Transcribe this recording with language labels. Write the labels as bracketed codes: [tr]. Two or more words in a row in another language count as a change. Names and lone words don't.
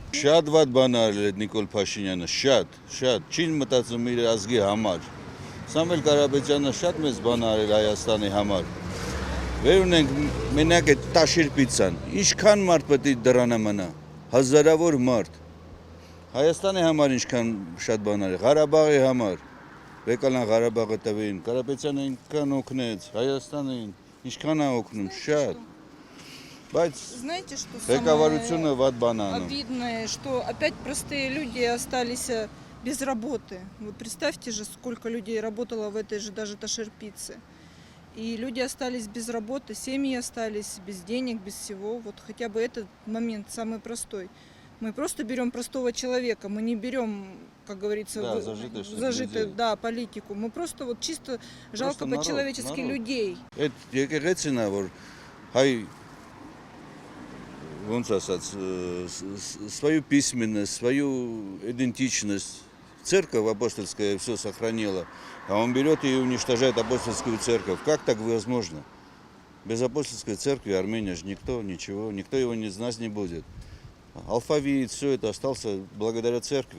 [hy] Շատ վատ բան արել է Նիկոլ Փաշինյանը, շատ, չի մտածում իր ազգի համար։ Սամվել Կարապետյանը շատ մեծ բան արել Հայաստանի համար։ Վեր ունենք մենակ այդ տաշիրպիցան, ինչքան մարդ պետք է դրանը մնա, հազարավոր մարդ։ Հայաստանի համար ինչքան շատ բան արել, Ղարաբաղի համար, Բեկալան Ղարաբաղը տվին, Կարապետյանը ինքան օգնեց, Հայաստանին ինչքան է օգնում, շատ։ Բայց [ru] знаете, что [hy] ղեկավարությունը վատ բան անում։ [ru] обидное, что опять простые люди остались без работы. Вот представьте же, сколько людей работало в этой же даже Таширпице. И люди остались без работы, семьи остались без денег, без всего. Вот хотя бы этот момент самый простой. Мы просто берем простого человека, мы не берем, как говорится, Да, зажитую, да, политику. Мы просто вот чисто жалко по-человечески людей. [hy] Այդ եկեղեցին է, որ հայ ոնց ասած, [ru] свою письменность, свою идентичность. Церковь апостольская все сохранила, а он берет и уничтожает апостольскую церковь. Как так возможно? Без апостольской церкви Армения же никто, ничего, никто его не знать не будет. Алфавит, все это остался благодаря церкви.